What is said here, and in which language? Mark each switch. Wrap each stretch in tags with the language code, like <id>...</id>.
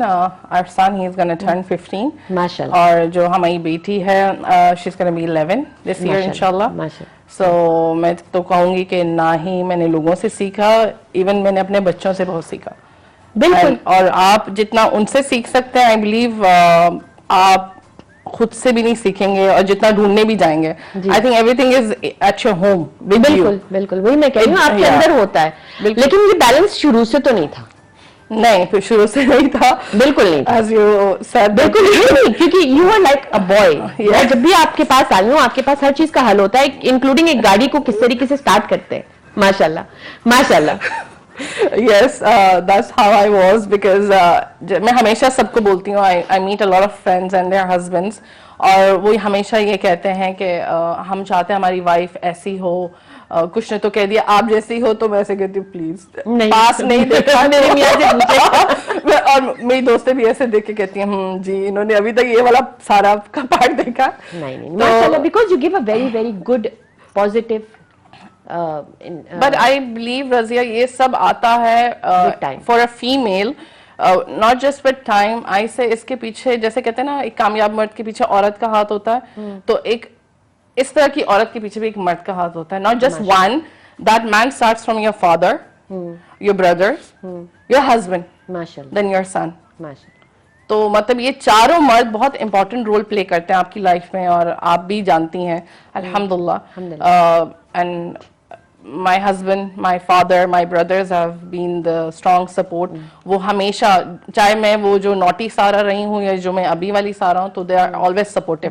<en>Our son, he's going to turn 15.</en> <ur>MashaAllah. اور جو ہماری بیٹی ہے,</ur> <en>she's going to be 11 this year,</en> <ur>inshallah. So میں تو کہوں گی کہ نہ ہی میں نے لوگوں سے سیکھا, ایون میں نے اپنے بچوں سے بہت سیکھا. بالکل. اور آپ جتنا ان سے سیکھ سکتے ہیں, I believe آپ خود سے بھی نہیں سیکھیں گے, اور جتنا ڈھونڈنے بھی جائیں گے.</ur> <en>I think everything is at your home with you.</en> <ur>بالکل وہی میں کہہ رہی ہوں, آپ کے اندر ہوتا ہے, لیکن یہ بیلنس شروع سے تو نہیں تھا. نہیں, پھر شروع سے نہیں تھا, بالکل نہیں,</ur> <en>as you said,</en> <ur>بالکل نہیں, کیونکہ</ur> <en>you are like a boy.</en> <ur>میں جب بھی آپ کے پاس آئی ہوں, آپ کے پاس ہر چیز کا حل ہوتا ہے, انکلوڈنگ ایک گاڑی کو کس طریقے سے اسٹارٹ کرتے ہیں. ماشاء اللہ.</ur> <en>Yes, that's how I was, because</en> <ur>میں ہمیشہ سب کو بولتی ہوں,</ur> <en>I meet a lot of friends and their husbands,</en> <ur>اور وہ ہمیشہ یہ کہتے ہیں کہ ہم چاہتے ہیں ہماری وائف ایسی ہو, کچھ نے تو کہہ دیا آپ جیسی ہو, تو میں ایسے کہتی ہوں پلیز پاس نہیں دیکھا میرے میاں سے پوچھے. اور میری دوستیں بھی ایسے دیکھ کے کہتی ہیں جی انہوں نے ابھی تک یہ والا سارا کا پارٹ دیکھا. نہیں ماشاءاللہ,</ur> <en>Because you gave a very very good positive. But I believe, Razia,</en> <ur>یہ سب آتا ہے</ur> <en>for a female, not just with time. I say</en> <ur>اس کے پیچھے, جیسے کہتے ہیں نا, ایک کامیاب مرد کے پیچھے عورت کا ہاتھ ہوتا ہے, تو ایک اس طرح کی عورت کے پیچھے بھی ایک مرد کا ہاتھ ہوتا ہے.</ur> <en>Not just one. That man starts from your father, your brother, your husband, then your son.</en> <ur>تو مطلب یہ چاروں مرد بہت امپورٹنٹ رول پلے کرتے ہیں آپ کی لائف میں, اور آپ بھی جانتی ہیں الحمدللہ.</ur> <en>And my husband, my father, my brothers have been the strong support.</en> <ur>وہ ہمیشہ, چاہے میں وہ جو نوٹی سارا رہی ہوں یا جو میں ابھی والی سارا ہوں, تو</ur> <en>they are always supportive.</en>